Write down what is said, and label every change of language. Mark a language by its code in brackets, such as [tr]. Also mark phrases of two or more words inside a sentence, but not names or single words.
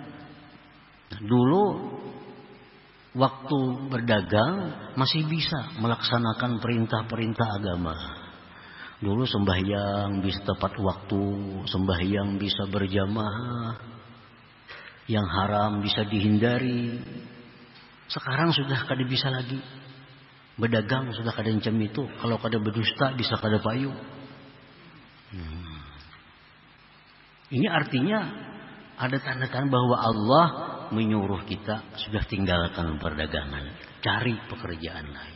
[id] Dulu waktu berdagang masih bisa melaksanakan perintah-perintah agama. Dulu sembahyang bisa tepat waktu, sembahyang bisa berjamaah, yang haram bisa dihindari. Sekarang sudah kada bisa lagi. [bjn] Berdagang sudah kada encam itu. Kalau kada berdusta bisa kada payu. [id] Ini artinya ada tanda-tanda bahwa Allah menyuruh kita sudah tinggalkan perdagangan, cari pekerjaan lain.